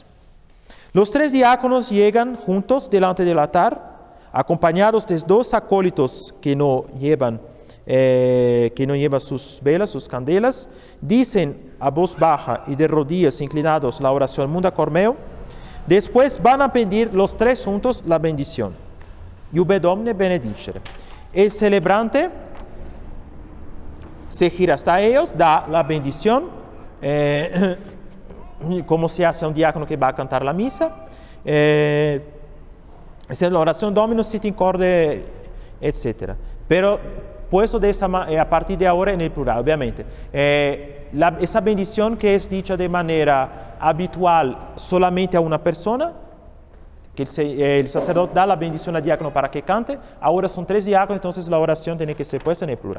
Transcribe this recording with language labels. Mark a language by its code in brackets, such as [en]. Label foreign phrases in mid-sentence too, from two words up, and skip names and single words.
[es] Los 3 diáconos llegan juntos delante del altar, acompañados de 2 acólitos que no llevan sus velas, sus candelas, dicen a voz baja y de rodillas inclinados la oración Munda Cormeo. Después van a pedir los 3 juntos la bendición. [la] Iube Domine benedicere. [es] El celebrante se gira hasta ellos, da la bendición, como se hace a un diácono que va a cantar la misa. Es la oración Domino sit in corde, etc. Pero puesto a partir de ahora en el plural, obviamente. Esa bendición que es dicha de manera habitual solamente a una persona, que el sacerdote da la bendición al diácono para que cante, ahora son 3 diáconos, entonces la oración tiene que ser puesta en el plural.